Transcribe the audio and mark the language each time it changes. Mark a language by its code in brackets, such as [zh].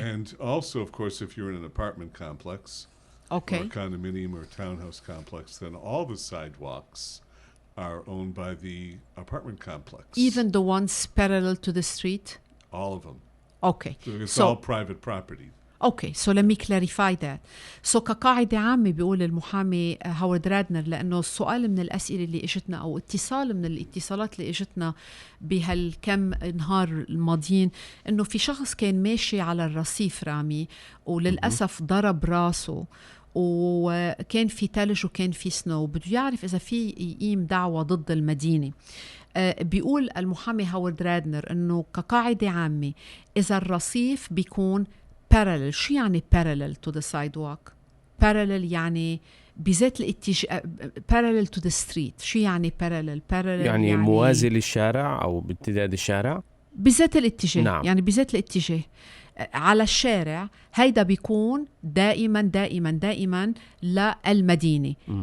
[en] And also, of course, if you're in an apartment complex Okay. or a condominium or townhouse complex, then all the sidewalks are owned by the apartment complex. Even the ones parallel to the street? All of them. Okay. So it's So all private property. Okay, so let me clarify that. [ar] So كقاعدة عامة بيقول المحامي هاورد رادنر، لأنه السؤال من الأسئلة اللي إجتنا أو اتصال من الاتصالات اللي إجتنا بهالكم نهار الماضيين، إنه في شخص كان ماشي على الرصيف رامي وللأسف ضرب راسه، وكان في تلج وكان في سنو، بده يعرف إذا في يقيم دعوة ضد المدينة. بيقول المحامي هاورد رادنر إنه كقاعدة عامة إذا الرصيف بيكون parallel. شو يعني [en] parallel to the sidewalk؟ [ar] parallel يعني بذات الاتجاه، [en] parallel to the street. [ar] شو يعني parallel؟ يعني موازي للشارع أو بامتداد الشارع بذات الاتجاه. نعم. يعني بذات الاتجاه على الشارع، هيدا بيكون دائما دائما دائما للمدينة.